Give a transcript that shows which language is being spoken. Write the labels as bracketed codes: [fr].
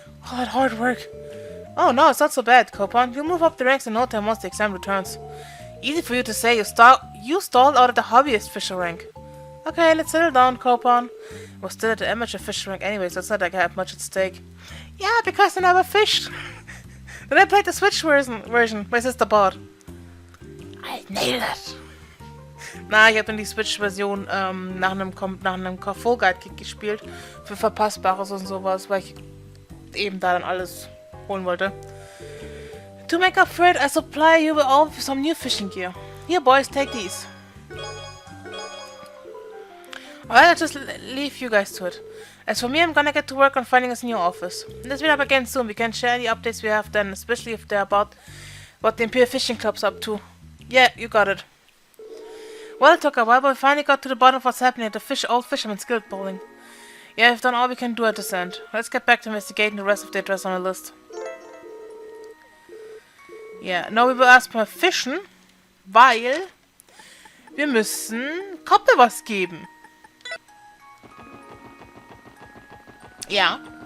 [en] All that hard work. Oh no, it's not so bad, Copon. You'll move up the ranks in no time once the exam returns. Easy for you to say. You stalled out at the hobbyist fisher rank. Okay, let's settle down, Copan. We're still at the amateur fisher rank anyway, so it's not like I have much at stake. Yeah, because I never fished. Then I played the Switch version. My sister bought. I nailed it. [de] Na, ich habe dann die Switch-Version nach einem Fall Guide gespielt. Für Verpassbares und sowas, weil ich eben da dann alles holen wollte. [en] To make up for it, I supply you with all some new fishing gear. Here, boys, take these. Alright, I'll just leave you guys to it. As for me, I'm gonna get to work on finding us a new office. Let's meet up again soon. We can share any updates we have then, especially if they're about what the Imperial Fishing Club's up to. Yeah, you got it. Well, it took a while, but we finally got to the bottom of what's happening at the Old Fisherman's Guild bowling. Yeah, we've done all we can do at this end. Let's get back to investigating the rest of the address on the list. [de] Ja, [en] now we will [de] erstmal fischen, weil wir müssen Koppel was geben. Ja.